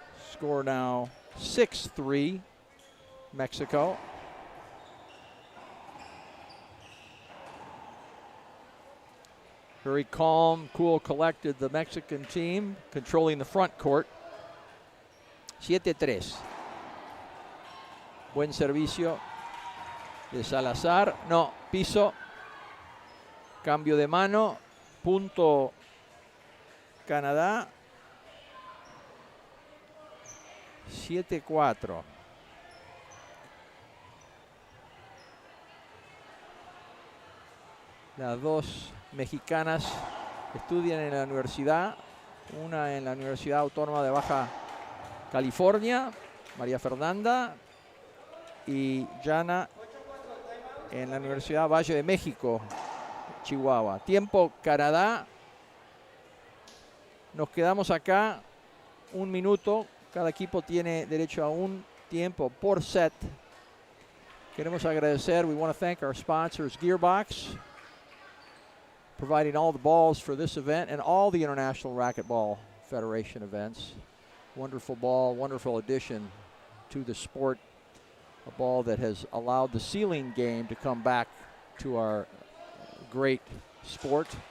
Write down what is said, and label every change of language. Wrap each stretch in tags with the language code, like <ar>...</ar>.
<en>Score now 6-3, Mexico. Very calm, cool, collected, the Mexican team, controlling the front court. 7-3.</en> <es>Buen servicio de Salazar. No, piso. Cambio de mano. Punto Canadá. 7-4. Las dos mexicanas estudian en la universidad, una en la Universidad Autónoma de Baja California, María Fernanda, y Jana en la Universidad Valle de México, Chihuahua. Tiempo Canadá. Nos quedamos acá 1 minuto. Cada equipo tiene derecho a un tiempo por set. Queremos agradecer.</es> <en>We want to thank our sponsors, Gearbox, providing all the balls for this event and all the International Racquetball Federation events. Wonderful ball, wonderful addition to the sport. A ball that has allowed the ceiling game to come back to our great sport.</en>